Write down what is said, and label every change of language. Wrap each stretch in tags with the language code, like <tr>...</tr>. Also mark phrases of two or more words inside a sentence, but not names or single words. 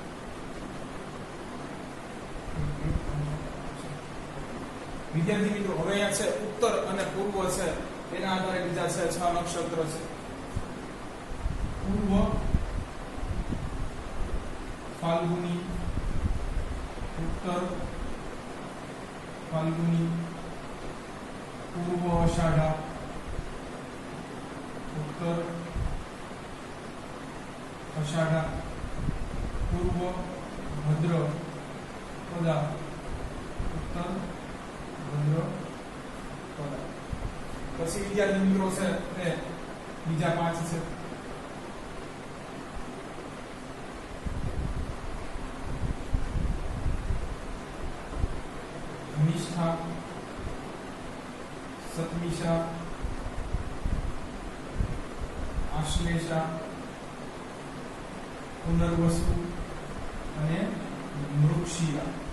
<gu>વિદ્યાર્થી મિત્રો હવે અહીંયા છે ઉત્તર અને પૂર્વ છે એના આધારે બીજા છે 6 નક્ષત્ર છે. પૂર્વ, ફાલ્ગુની, उत्तर फाल्गुनी, पूर्व आषाढ़ा, उत्तर आषाढ़ा, पूर्व भद्रपदा, उत्तर भद्रपदा। પછી વિદ્યાર્થી મિત્રો છે એ બીજા 5 છે નિષ્ઠા, સતમિષા, આશ્લેષા, પુનર્વસુ અને મૃક્ષિરા।</gu>